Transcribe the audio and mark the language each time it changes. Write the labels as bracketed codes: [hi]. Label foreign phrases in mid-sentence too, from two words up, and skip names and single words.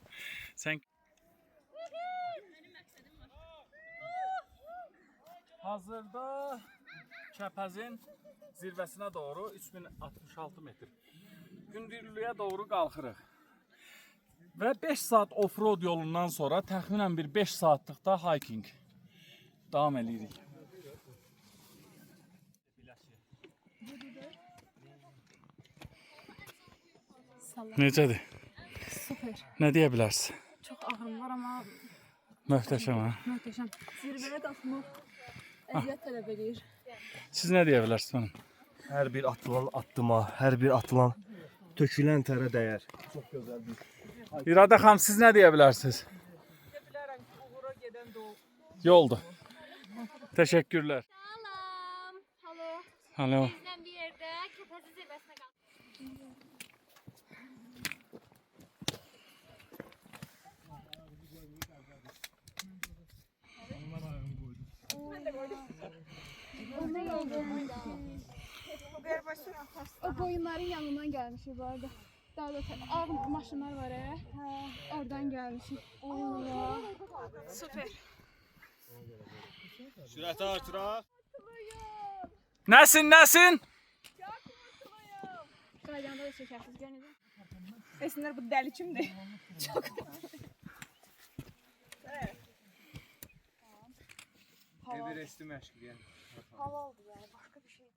[az] Sən hazırda Kəpəzin zirvəsinə doğru 3066 metr. Gündürlüyə doğru qalxırıq. Və 5 saat off-road yolundan sonra təxminən bir 5 saatlıqda hiking davam edirik. Necədir? Süper. Nə deyə bilərsən? [tr] Çok ağrım var ama [az] Möhtəşəm ha. [tr] muhteşem. Zirveye kalkmak [az] əziyyət tələb edir. Siz nə deyə bilərsiniz? Hər bir atılan addıma, hər bir atılan tökülən tərə dəyər. İradə xanım, siz nə deyə bilərsiniz? Yoldur. Təşəkkürlər. Salam. Halo. Alo. [tr] Bizden bir yerde Kepezi zirvesine kaldık. O koyunların yanından gelmişiz bu arada. Daha da ağır maşınlar var ya. Oradan gelmişiz. Allah. Süper. [az] Sürəti artıraq. Nəsin, nəsin? Qaydanda da çekersiniz. Görün. Desinlər bu dəli kimdir? Çox. Everest'i məşq edən. [tr] Hava oldu yani. Başka bir şey değil.